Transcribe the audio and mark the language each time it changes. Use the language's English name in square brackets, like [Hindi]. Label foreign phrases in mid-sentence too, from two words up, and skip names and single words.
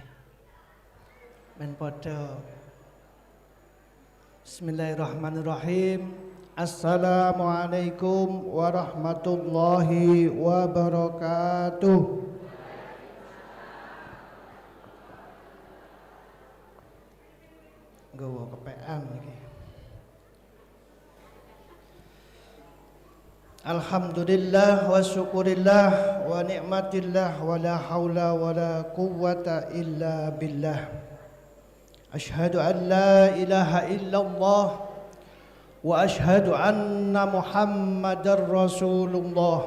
[Javanese] Men padha. [Arabic] بسم الله الرحمن الرحيم. السلام عليكم ورحمة الله وبركاته. [Javanese] Nggawa kepean iki. [Arabic] الحمد لله وشكر الله ونعمة الله ولا حول ولا قوة إلا بالله. أشهد أن لا إله إلا الله وأشهد أن محمدا رسول الله.